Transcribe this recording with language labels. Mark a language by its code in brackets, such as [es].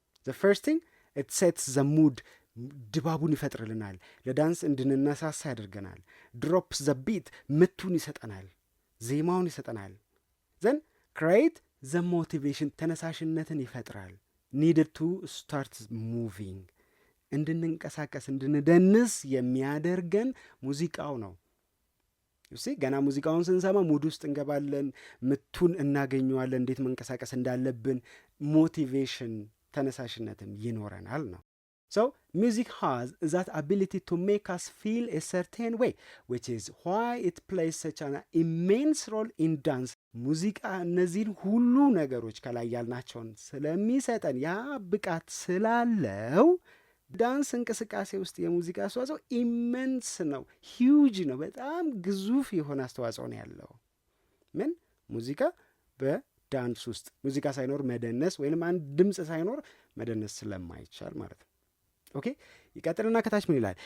[en] ዘ ፈርስት ቲንግ ኢት ሴትስ ዘ ሙድ፣ [am] ድባቡን ይፈጥርልናል። ለዳንስ እንድንነሳሳ ያደርገናል። [en] ድሮፕስ ዘ ቢት፣ [am] ምቱን ይሰጠናል፣ ዜማውን ይሰጠናል። [en] ዘን ክሬት ዘ ሞቲቬሽን፣ [am] ተነሳሽነትን ይፈጥራል። [en] ኒድድ ቱ ስታርት ሙቪንግ፣ [am] እንድንንቀሳቀስ እንድንደንስ የሚያደርገን ሙዚቃው ነው። ዩሲ ገና ሙዚቃውን ስንሰማ ሙድ ውስጥ እንገባለን፣ ምቱን እናገኘዋለን፣ እንዴት መንቀሳቀስ እንዳለብን ሞቲቬሽን ተነሳሽነትም ይኖረናል ነው። [en] So music has that ability to make us feel a certain way, which is why it plays such an immense role in dance. [am] ሙዚቃ እነዚህን ሁሉ ነገሮች ከላይ ያልናቸውን ስለሚሰጠን ያ ብቃት ስላለው ዳንስ እንቅስቃሴ ውስጥ የሙዚቃ አስተዋጽኦ ኢመንስ ነው፣ ሂውጅ ነው፣ በጣም ግዙፍ የሆነ አስተዋጽኦ ነው ያለው። ምን ሙዚቃ በዳንስ ውስጥ ሙዚቃ ሳይኖር መደነስ ወይንም አንድ ድምፅ ሳይኖር መደነስ ስለማይቻል ማለት ነው። ኦኬ ይቀጥልና ከታች ምን ይላል?